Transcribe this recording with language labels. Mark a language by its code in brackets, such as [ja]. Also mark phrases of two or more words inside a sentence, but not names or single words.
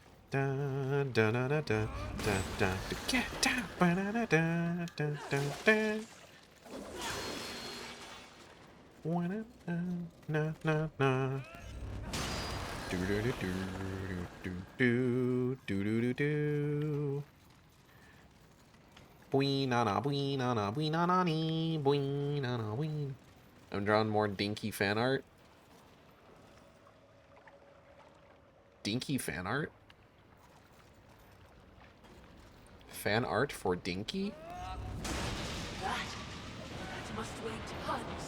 [en] Dun, dun, dun, dun, dun, dun, dun, get down. Ba-da-da, dun, dun, dun, dun. Na, na, na. Do do do do do do do do do. Bwee na na bwee na na bwee na na nee bwee na na bwee. I'm drawing more dinky fan art. Dinky fan art? Fan art for Dinky? That must weigh tons.